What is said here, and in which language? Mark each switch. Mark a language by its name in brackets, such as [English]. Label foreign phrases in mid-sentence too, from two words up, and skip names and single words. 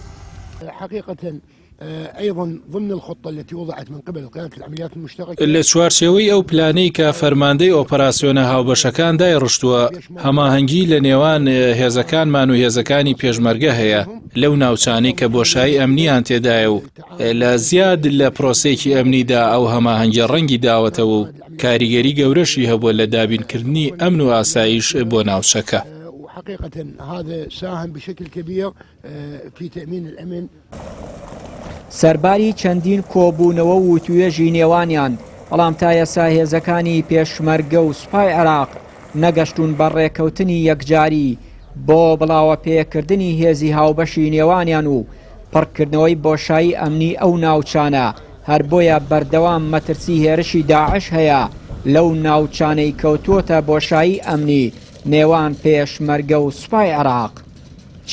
[Central Kurdish] لە چوارچێوەی ئەو پلانەی کە فەرماندەی ئۆپەراسیۆنە هاوبەشەکان دایڕشتووە هەماهەنگی لە نێوان هێزەکانمان و هێزەکانی پێشمەرگە هەیە لەو ناوچانەی کە بۆشایی ئەمنیان تێدایە و لە زیاد لە پرۆسێکی ئەمنیدا ئەو هەماهەنگی ڕەنگی داوەتەوە و کاریگەری گەورەشی هەبووە لە دابینکردنی ئەمن و ئاسایش بۆ ناوچەکە. [Arabic] حقيقة هذا ساهم بشكل كبير في تأمين الأمن. [Central Kurdish] سەرباری چەندین کۆبوونەوە و توێژی نێوانیان بەڵام تا ئێستا هێزەکانی پێشمەرگە و سوپای عێراق نەگەشتون بە ڕێکەوتنی یەکجاری بۆ بڵاوە پێکردنی هێزی هاوبەشی نێوانیان و پڕکردنەوەی بۆشایی ئەمنی ئەو ناوچانە هەر بۆیە بەردەوام مەترسی هێرشی داعش هەیە لەو ناوچانەی کەوتووەتە بۆشایی ئەمنی نێوان پێشمەرگە و سوپای عێراق.